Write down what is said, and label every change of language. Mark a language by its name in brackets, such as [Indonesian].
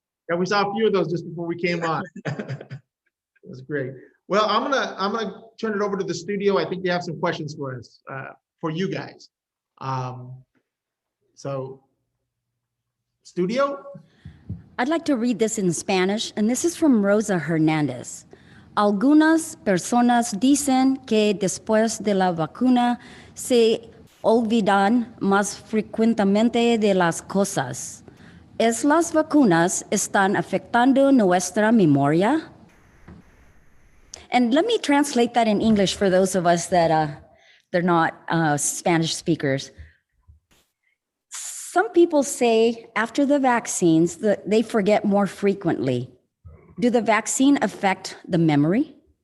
[English] yeah, we saw a few of those just before we came on. That's great. Well, I'm gonna turn it over to the studio. I think they have some questions for us, for you guys. So, studio. I'd like to read this in Spanish, and this is from Rosa Hernandez. [Spanish] Algunas personas dicen que después de la vacuna se olvidan más frecuentemente de las cosas. ¿Es las vacunas están afectando nuestra memoria? [English] And let me translate that in English for those of us that they're not Spanish speakers. Some people say after the vaccines that they forget more frequently. Do the vaccine affect the memory?